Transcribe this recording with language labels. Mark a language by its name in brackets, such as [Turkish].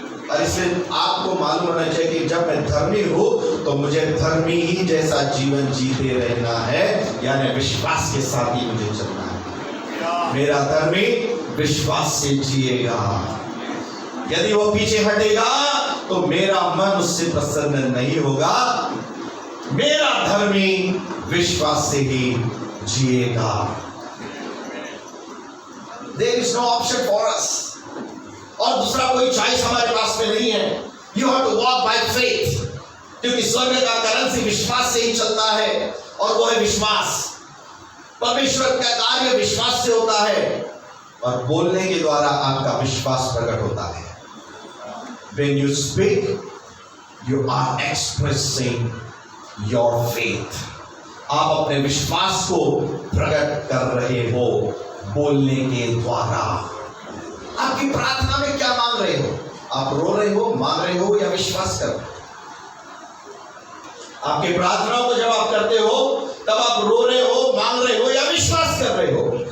[Hindi] और इसलिए आपको मालूम होना चाहिए कि जब मैं धर्मी हूं तो मुझे धर्मी ही जैसा जीवन जीते रहना है, यानी विश्वास के साथ ही मुझे चलना है। मेरा धर्मी विश्वास से जिएगा। यदि वो पीछे हटेगा तो मेरा मन उससे प्रसन्न नहीं होगा। मेरा धर्मी विश्वास से ही जिएगा। [English] There is no option for us. [Hindi] और दूसरा कोई चॉइस हमारे पास में नहीं है। [English] You have to walk by faith, [Hindi] क्योंकि स्वर्ग का करेंसी विश्वास से ही चलता है, और वो है विश्वास। परमेश्वर का कार्य विश्वास से होता है, और बोलने के द्वारा आपका विश्वास प्रकट होता है। [English] When you speak, you are expressing your faith. [Hindi] आप अपने विश्वास को प्रकट कर रहे हो बोलने के द्वारा। आपकी प्रार्थना में क्या मांग रहे हो? आप रो रहे हो, मांग रहे हो, या विश्वास कर रहे हो? आपकी प्रार्थनाओं को जब आप करते हो तब आप रो रहे हो, मांग रहे हो, या विश्वास कर रहे हो?